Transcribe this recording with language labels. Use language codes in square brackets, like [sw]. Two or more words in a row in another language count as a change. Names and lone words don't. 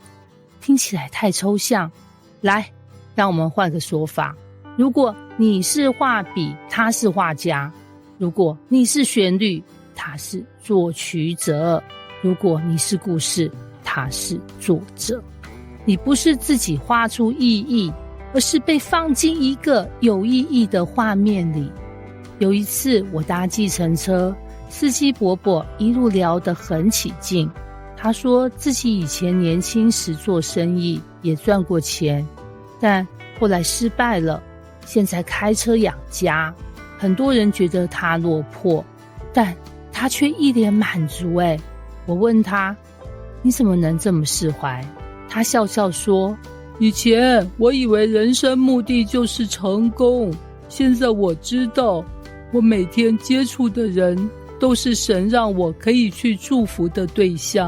[zh] 聽起來太抽象，來，讓我們換個說法。如果你是畫筆，他是畫家；如果你是旋律，他是作曲者；如果你是故事，他是作者。你不是自己畫出意義，而是被放進一個有意義的畫面裡。有一次我搭計程車，司機伯伯一路聊得很起勁。他說自己以前年輕時做生意也賺過錢，但後來失敗了，現在開車養家。很多人覺得他落魄，但他卻一臉滿足。我問他，你怎麼能這麼釋懷？他笑笑說，以前我以為人生目的就是成功，現在我知道，我每天接觸的人都是神讓我可以去祝福的對象。